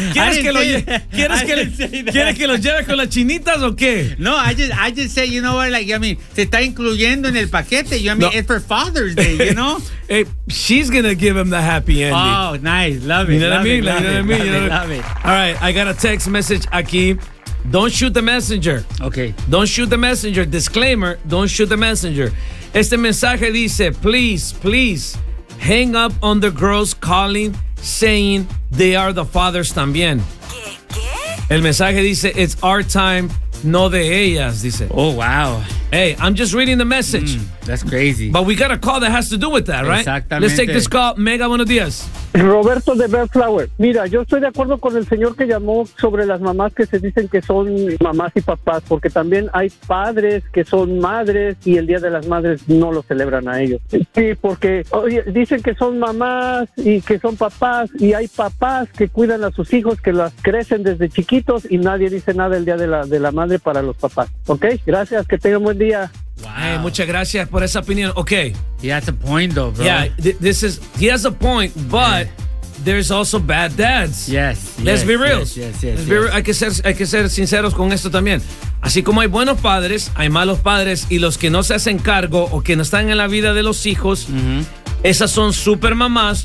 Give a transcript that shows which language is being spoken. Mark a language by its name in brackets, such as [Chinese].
[Spanish] ¿Quieres que lo lleve con las chinitas o qué? [English] No, I just say, you know what, like, you know what I mean? [Spanish] Se está incluyendo en el paquete. [English] You know what I mean? It's for Father's Day, you know? Hey, she's gonna give him the happy ending. Oh, nice. Love it. You know what I mean? Love it. All right, I got a text message aquí. Don't shoot the messenger. Okay. Don't shoot the messenger. Disclaimer, don't shoot the messenger. [Spanish] Este mensaje dice, [English] please, hang up on the girls calling, saying they are the fathers [Spanish] también. ¿Qué? El mensaje dice, [English] it's our time, [Spanish] no de ellas, dice. [English] Oh, wow. Hey, I'm just reading the message. That's crazy. But we got a call that has to do with that, right? [Spanish] Exactamente. [English] Let's take this call. Mega, [Spanish] buenos días. Roberto de Bellflower. Mira, yo estoy de acuerdo con el señor que llamó sobre las mamás que se dicen que son mamás y papás, porque también hay padres que son madres y el Día de las Madres no lo celebran a ellos. Sí, porque dicen que son mamás y que son papás, y hay papás que cuidan a sus hijos, que las crecen desde chiquitos, y nadie dice nada el Día de la Madre para los papás. ¿Ok? Gracias, que tengan buen día. Wow. Hey, muchas gracias por esa opinión. Okay. [English] He has a point though, bro. Yeah, he has a point, but there's also bad dads. Yes. Let's be real. Yes. [Spanish] Hay que ser sinceros con esto también. Así como hay buenos padres, hay malos padres, y los que no se hacen cargo o que no están en la vida de los hijos, esas son super mamás.